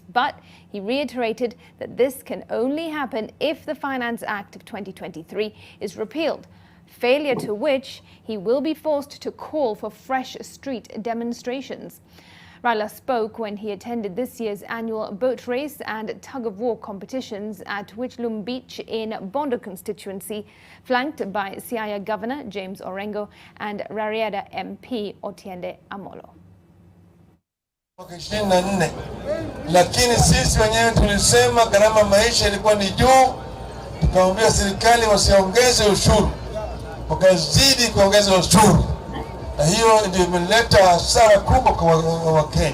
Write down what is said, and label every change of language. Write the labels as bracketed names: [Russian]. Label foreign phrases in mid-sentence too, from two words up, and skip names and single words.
[English] But he reiterated that this can only happen if the Finance Act of 2023 is repealed, failure to which he will be forced to call for fresh street demonstrations. Raila spoke when he attended this year's annual boat race and tug-of-war competitions at Wichlum Beach in Bondo constituency, flanked by Siaya Governor James Orengo and Rarieda MP Otiende Amolo. [Swahili] Lakini sisi wenyewe tulisema gharama maisha ilikuwa ni juu, tukaambia serikali wasiongeze ushuru, wakazidi kuongeza ushuru. Na hiyo ndio imeleta hasara kubwa kwa Wakenya.